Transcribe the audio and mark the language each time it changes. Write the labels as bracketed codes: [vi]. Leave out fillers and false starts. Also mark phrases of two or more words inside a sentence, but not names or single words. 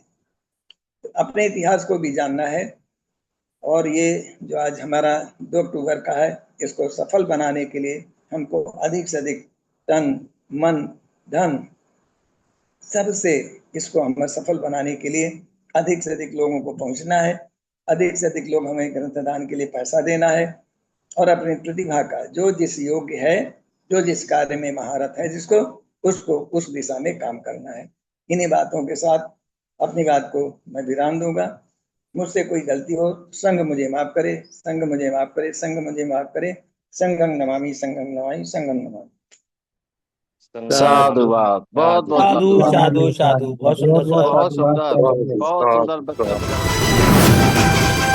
[hi] तो अपने इतिहास को भी जानना है, और ये जो आज हमारा 2 अक्टूबर का है, इसको सफल बनाने के लिए हमको अधिक से अधिक तन, मन, धन सबसे इसको हमें सफल बनाने के लिए अधिक से अधिक लोगों को पहुंचना है, अधिक से अधिक लोग हमें ग्रंथदान के लिए पैसा देना है और अपनी प्रतिभा का जो जिस योग्य है, जो जिस कार्य में महारत है जिसको, उसको उस दिशा में काम करना है। इन्हीं बातों के साथ अपनी बात को मैं विराम दूंगा। मुझसे कोई गलती हो संघ मुझे माफ करे, संघ मुझे माफ करे, संघ मुझे माफ करे। [sa] संघं नमामि, संघं नमामि, संघं नमामि। [hi] साधुवाद। बहुत बहुत साधु धन्यवाद। साधु साधु, बहुत सुंदर बहुत सर। सुंदर, बहुत सुंदर।